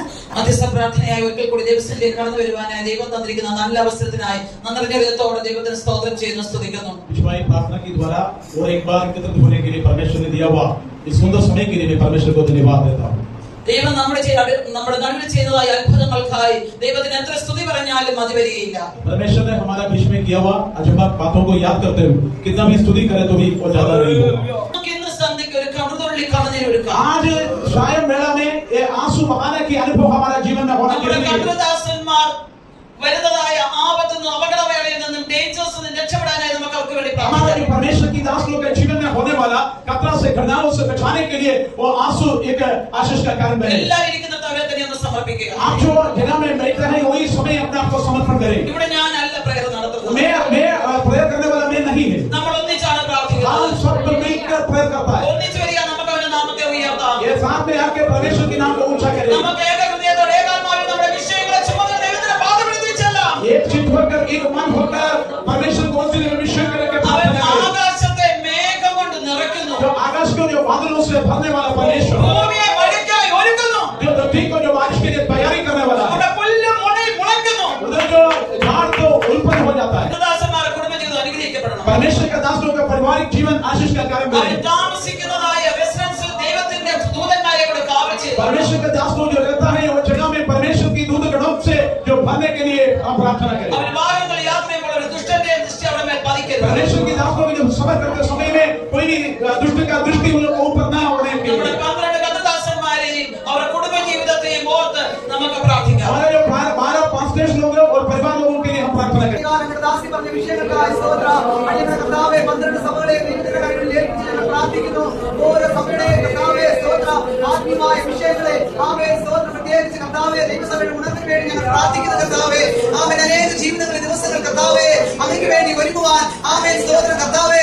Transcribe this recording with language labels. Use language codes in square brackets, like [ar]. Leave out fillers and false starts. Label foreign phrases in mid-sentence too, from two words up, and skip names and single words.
[ml] മധ്യസ്ഥ പ്രാർത്ഥനയായി ഒരിക്കൽ കൂടി ദൈവസന്നിധിയിൽ കടന്നു വരുവാനായി ദൈവം തന്നിരിക്കുന്ന നല്ല അവസരത്തിനായി നന്ദി ഹൃദയത്തോടെ ദൈവത്തിന് സ്തോത്രം ചെയ്യുന്നു, സ്തുതിക്കുന്നു. [hi] प्रार्थना के द्वारा और एक बार एकत्रित होने के लिए परमेश्वर ने दिया हुआ इस सुंदर समय के लिए मैं परमेश्वर को धन्यवाद देता हूँ. [ml] ദൈവം നമ്മുടെ നടുവിൽ ചെയ്യുന്നതായ അത്ഭുതങ്ങൾക്കായി ദൈവത്തിന് എത്ര സ്തുതി പറഞ്ഞാലും മതി വരികയില്ല. [hi] परमेश्वर ने हमारा बीच में किया हुआ अजब बातों को याद करते हुए कितना भी स्तुति करे तो भी वो ज्यादा नहीं होगा. आज शायद मेला में ये आंसू बहाने की अनुभव हमारा जीवन में होना चाहिए. [ml] വരുന്നതായ ആപത്തുനിന്നും അപകടവേളയിൽ നിന്നും ഡേഞ്ചേഴ്സ് നിന്നും രക്ഷപ്പെടാനായി നമുക്ക് അവർക്ക് വേണ്ടി [hi] हमारे परमेश्वर की दास लोग के जीवन में होने वाला खतरा से घटनाओं से बचाने के लिए वो आंसू एक आशीष का कारण बने. [ml] എല്ലാവരും ഇരിക്കുന്ന അവരെ തന്നെ ഒന്ന് സമർപ്പിക്കുക. [hi] आप जो जगह में बैठ रहे हैं वही समय अपने आप को समर्पण करें. [ml] ഇവിടെ ഞാനല്ല പ്രേയർ നടത്തുന്നത്. [hi] मैं प्रेयर करने वाला मैं नहीं है. [ml] നമ്മൾ ഒന്നിച്ചാണ് പ്രാർത്ഥിക്കുന്നത്. [hi] सब मिलकर प्रेयर करता है. [ml] ഒന്നിച്ച് വരിക, നമുക്ക് അവന്റെ നാമത്തെ ഉയർത്താം. [hi] ये साथ में आके परमेश्वर के नाम को ऊंचा करें. [ml] നമുക്ക് ഏക ഹൃദയത്തോടെ ഏകാത്മാവിൽ നമ്മുടെ വിഷയങ്ങളെ ചുമന്ന് ദൈവത്തിന്റെ പാദപീഠത്തിൽ ചെല്ലാം. [hi] एक चित्त होकर एक मन होकर परमेश्वर को उसी विषय करके [ml] അവൻ ആകാശത്തെ മേഘം കൊണ്ട് നിറയ്ക്കുന്നു. [hi] जो आकाश को जो बादलों से भरने वाला परमेश्वर, [ml] ഭൂമിയെ മഴയ്ക്കായി ഒരുക്കുന്നു. [hi] जो पृथ्वी को जो बारिश के लिए तैयारी करने वाला है, [ml] അവിടെ പുല്ലും മുളയും മുളയ്ക്കുന്നു. [hi] उधर जो झाड़ तो उत्पन्न हो जाता है। [ml] ദാസന്മാരുടെ കുടുംബജീവിതം അനുഗ്രഹിക്കപ്പെടണം. [hi] परमेश्वर का दास लोग का पारिवारिक जीवन आशीष का कार्य [ml] അവർ [hi] करे। [ml] താമസിക്കുന്നതായ റെസിഡൻസിൽ ദൈവത്തിന്റെ ദൂതന്മാരെ കൂടെ കാവൽ ചെയ്യും. [hi] परमेश्वर का दास लोग जो रहता है वो जगह में परमेश्वर की दूत गणों से जो भरने के लिए हम प्रार्थना करें। [ml] അവർ വാഹനങ്ങളിൽ യാത്ര ചെയ്യുമ്പോൾ ഒരു ദുഷ്ടന്റെ ദൃഷ്ടി അവരുടെ മേൽ പതിക്കരുത്. [hi] परमेश्वर की दास लोग जब सफर करते समय में कोई भी दुष्ट का दृष्टि उन लोगों को ऊपर ना होने के [ml] നമ്മുടെ [hi] लिए [ml] 12 കഥാദാസന്മാരെയും അവരുടെ കുടുംബജീവിതത്തെയും ഓർത്ത് നമുക്ക് പ്രാർത്ഥിക്കാം. [hi] हमारे जो 12 पास्टर्स लोग हैं और परिवार लोगों के लिए हम प्रार्थना करें। [ml] ഞങ്ങളുടെ ദാസി പറഞ്ഞ വിഷയങ്ങൾക്കായി സ്തോത്രം. അടിയന്റെ കർത്താവേ 12 സഭകളെയും നിന്റെ കരങ്ങളിൽ ഏൽപ്പിച്ച് ഞങ്ങൾ പ്രാർത്ഥിക്കുന്നു. ഓരോ സഭയുടെയും കർത്താവേ സ്തോത്രം. ആത്മീയമായ വിഷയങ്ങളെ ആമേൻ സ്തോത്രം. പ്രത്യേകിച്ച് കർത്താവേ ദൈവസഭയുടെ ഉണർവിന് വേണ്ടി ഞങ്ങൾ പ്രാർത്ഥിക്കുന്നു കർത്താവേ. ആമേൻ അനേക ജീവിതങ്ങളിലെ ദിവസങ്ങൾ കർത്താവേ അങ്ങയ്ക്ക് വേണ്ടി ഒരുങ്ങുവാൻ ആമേൻ സ്തോത്രം കർത്താവേ.